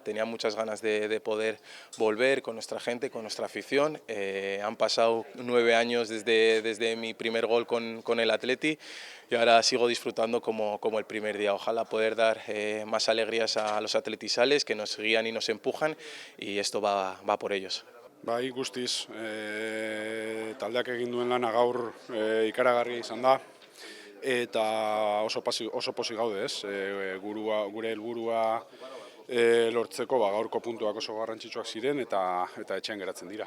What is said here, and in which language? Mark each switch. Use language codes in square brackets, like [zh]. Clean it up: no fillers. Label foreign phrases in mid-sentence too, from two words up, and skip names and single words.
[es] Tenía muchas ganas de poder volver con nuestra gente, con nuestra afición. Han pasado 9 años desde mi primer gol con el Atleti y ahora sigo disfrutando como el primer día. Ojalá poder dar más alegrías a los atletisales que nos guían y nos empujan y esto va por ellos. [eu] Bai, guztiz, taldeak egin duen lana gaur ikaragarria izan da. Eta oso pozik gaude, ez? Gure helburua lortzeko gaurko puntuak oso garrantzitsuak ziren eta etxean geratzen dira.